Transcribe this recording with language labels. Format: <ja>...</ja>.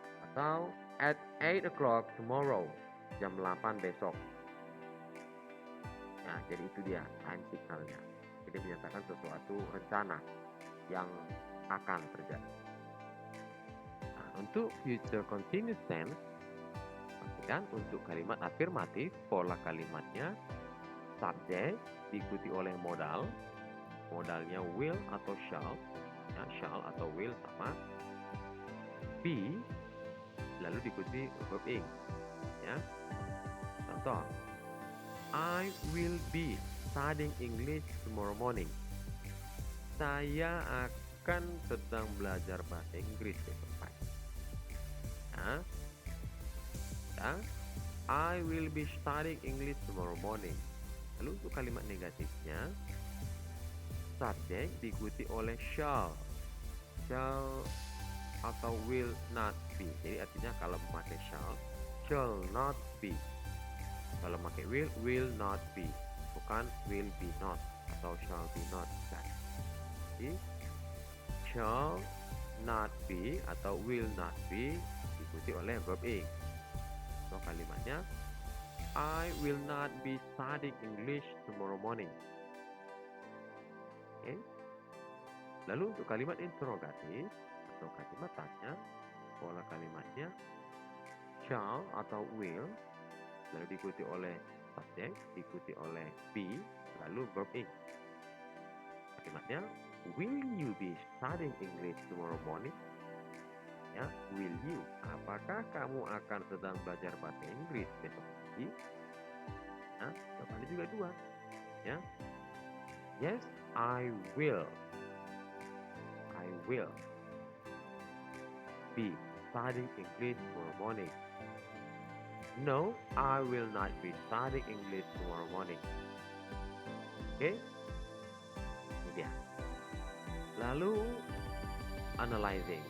<id>Atau</id> <en>at 8 o'clock tomorrow.</en> <id>Jam 8 besok. Nah, jadi itu dia time signalnya. Jadi menyatakan sesuatu rencana yang akan terjadi. Nah, Untuk future continuous tense, perhatikan untuk kalimat afirmatif, pola kalimatnya subjek diikuti oleh modal, modalnya will atau shall, ya, shall atau will sama, be, lalu diikuti verb ing, ya.</id> <en>Contoh, I will be studying English tomorrow morning.</en> <id>Saya akan sedang belajar bahasa Inggris besok pagi. Nah, ya,</id> <en>I will be studying English tomorrow morning.</en> <id>Lalu untuk kalimat negatifnya, subjek diikuti oleh shall. Shall atau will not be. Jadi artinya kalau memakai shall not be. Kalau memakai will not be. Bukan will be not atau shall be not. Jadi shall not be atau will not be diikuti oleh verb ing.</id> <en>So</en> <id>kalimatnya</id> <en>I will not be studying English tomorrow morning.</en> <id>Oke. Lalu untuk kalimat interrogatif atau kalimat tanya, pola kalimatnya shall atau will, lalu diikuti oleh subjek, diikuti oleh be, lalu verb ing.</id> <en>Kalimatnya, will you be studying English tomorrow morning? Ya, will you?</en> <id>Apakah kamu akan sedang belajar bahasa Inggris besok pagi? Nah, jawabannya juga dua.</id> <en>Ya, yes, I will. I will be studying English tomorrow morning. No, I will not be studying English tomorrow morning.</en> <id>Oke, ini dia. Lalu analyzing.</id>